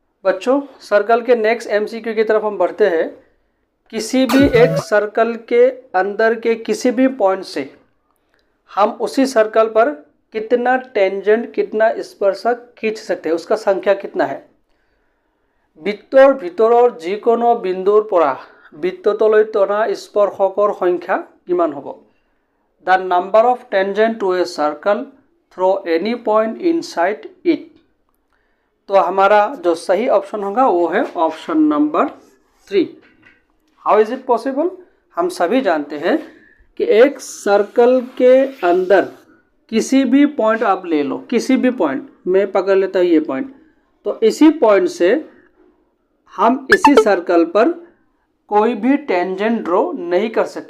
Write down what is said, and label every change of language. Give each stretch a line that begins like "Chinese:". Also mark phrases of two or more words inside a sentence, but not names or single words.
Hindi: बच्चों, सर्कल के
English: next MCQ
Hindi: की तरफ हम बढ़ते हैं। किसी भी एक सर्कल के अंदर के किसी भी पॉइंट से हम उसी सर्कल पर कितना टेंजेंट, कितना स्पर्शक खींच सकते हैं, उसका संख्या कितना है।
Assamese: বৃত্তৰ ভিতৰৰ যিকোনো বিন্দুৰ পৰা বৃত্তটোলৈ টনা স্পৰ্শকৰ সংখ্যা কিমান হ'ব।
English: The number of tangent to a circle through any point inside it।
Hindi: तो हमारा जो सही ऑप्शन होगा वो है
English: option number
Hindi: 3।
English: How is it possible?
Hindi: हम सभी जानते हैं कि एक सर्कल के अंदर किसी भी पॉइंट आप ले लो, किसी भी पॉइंट, मैं पकड़ लेता हूँ ये पॉइंट, तो इसी पॉइंट से हम इसी सर्कल पर कोई भी टेंजेंट ड्रॉ नहीं कर सकते।